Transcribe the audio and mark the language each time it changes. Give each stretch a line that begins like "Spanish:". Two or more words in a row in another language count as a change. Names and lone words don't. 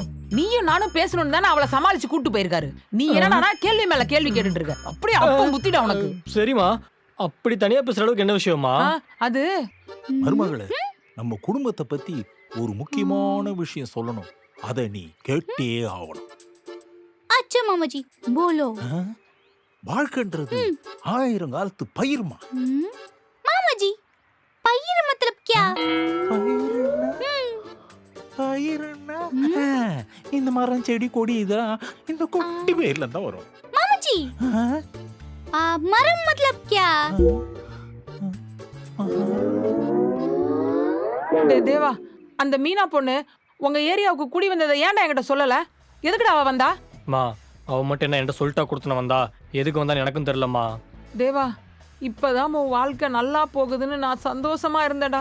Tamil: நீயும் நானும் பேசணும்னு தானே அவளை சமாளிச்சு கூட்டு போயிருக்காரு. நீ என்னடா கேள்வி மேல கேள்வி கேட்டுட்டு இருக்க. அப்படியே அப்பம் புத்திடா உனக்கு. சரிமா, அப்படி தனியா பேசுற அளவுக்கு என்ன விஷயமா? அது மருமகளே, நம்ம குடும்பத்தை பத்தி ஒரு முக்கியமான விஷயம் சொல்லணும். அத நீ கேட்டே ஆகணும்.
Hindi: अच्छा मामा जी बोलो
Tamil: வாழ்க்கைன்றது 1000 காலத்து பயிர்மா.
Hindi: मामा जी पय्यर मतलब क्या
Tamil: பயிர்னா இந்த மரம் செடி கொடி இதெல்லாம் இந்த குட்டி பேர்ல தான் வரும்.
Hindi: मामा जी मरम मतलब क्या
Tamil: தேவா, அந்த மீனா பொண்ணு உங்க ஏரியாவுக்கு குடி வந்ததை ஏன்டா என்கிட்ட சொல்லல? எதுக்குடா அவ வந்தா? மா அவ மட்டும் என்ன என்கிட்ட சொல்லிட்டா கொடுத்துன வந்தா, எதுக்கு வந்தான்னு எனக்கும் தெரியலம்மா. தேவா, இப்பதான் உன் வாழ்க்கை நல்லா போகுதுன்னு நான் சந்தோஷமா இருந்தேடா.